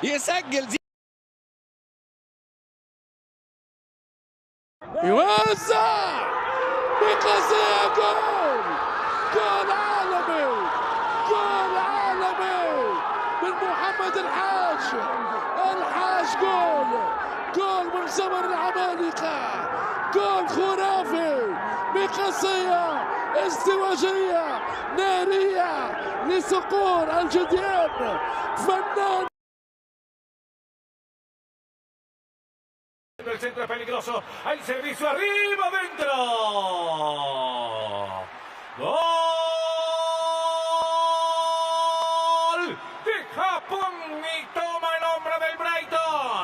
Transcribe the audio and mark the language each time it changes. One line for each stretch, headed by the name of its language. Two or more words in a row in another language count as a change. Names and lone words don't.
Arabic: يوزع بقصية، جول عالمي من محمد الحاج، جول من زمن العمالقة، جول خرافي بقصية ازدواجية نارية لصقور الجديان، فنان.
Spanish: El centro es peligroso, hay servicio arriba, dentro. Gol de Japón y toma el hombre del Brighton.